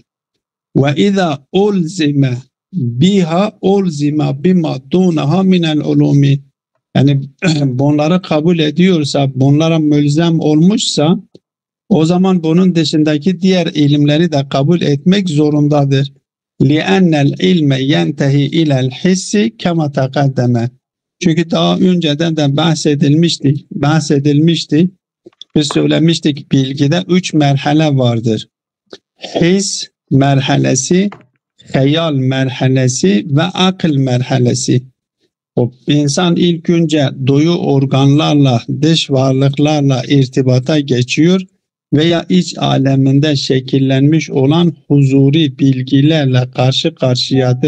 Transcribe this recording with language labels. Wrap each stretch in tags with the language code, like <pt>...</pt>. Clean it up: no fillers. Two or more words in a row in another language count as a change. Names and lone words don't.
<ar>وإذا ألزم بها ألزم بما دونها من العلوم.</ar> <tr>Yani bunları kabul ediyorsa, bunlara mülzem olmuşsa, o zaman bunun dışındaki diğer ilimleri de kabul etmek zorundadır.</tr> <ar>لِأَنَّ الْاِلْمَ يَنْتَهِ اِلَى الْحِسِّ كَمَا تَقَدَّمَ.</ar> <tr>Çünkü daha önceden de bahsedilmişti. Biz söylemiştik, bilgide 3 merhale vardır. His merhalesi, hayal merhalesi ve akıl merhalesi. O insan ilk önce duyu organlarla, dış varlıklarla irtibata geçiyor veya iç aleminde şekillenmiş olan huzuri bilgilerle karşı karşıyadır.</tr>